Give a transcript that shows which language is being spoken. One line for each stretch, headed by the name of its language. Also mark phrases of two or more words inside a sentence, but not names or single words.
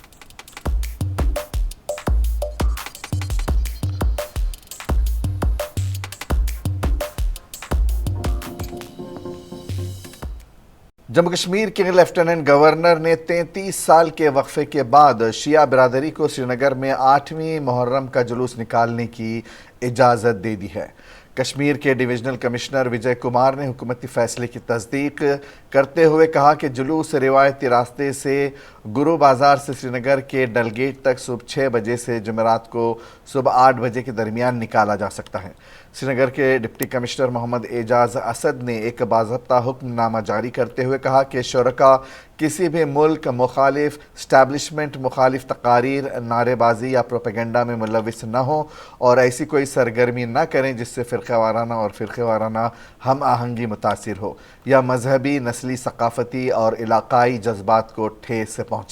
Urdu: جموں کشمیر کے لیفٹیننٹ گورنر نے 33 سال کے وقفے کے بعد شیعہ برادری کو سری نگر میں 8ویں محرم کا جلوس نکالنے کی اجازت دے دی ہے۔ کشمیر کے ڈویژنل کمشنر وجے کمار نے حکومتی فیصلے کی تصدیق کرتے ہوئے کہا کہ جلوس روایتی راستے سے گرو بازار سے سری نگر کے ڈل گیٹ تک صبح 6 بجے سے جمعرات کو صبح 8 بجے کے درمیان نکالا جا سکتا ہے۔ سری نگر کے ڈپٹی کمشنر محمد اعجاز اسد نے ایک باضابطہ حکم نامہ جاری کرتے ہوئے کہا کہ شرکاء کسی بھی ملک مخالف اسٹیبلشمنٹ مخالف تقاریر، نعرے بازی یا پروپیگنڈا میں ملوث نہ ہوں اور ایسی کوئی سرگرمی نہ کریں جس سے فرقہ وارانہ اور فرقے وارانہ ہم آہنگی متاثر ہو یا مذہبی، نسلی، ثقافتی اور علاقائی جذبات کو ٹھیس سے پہنچے۔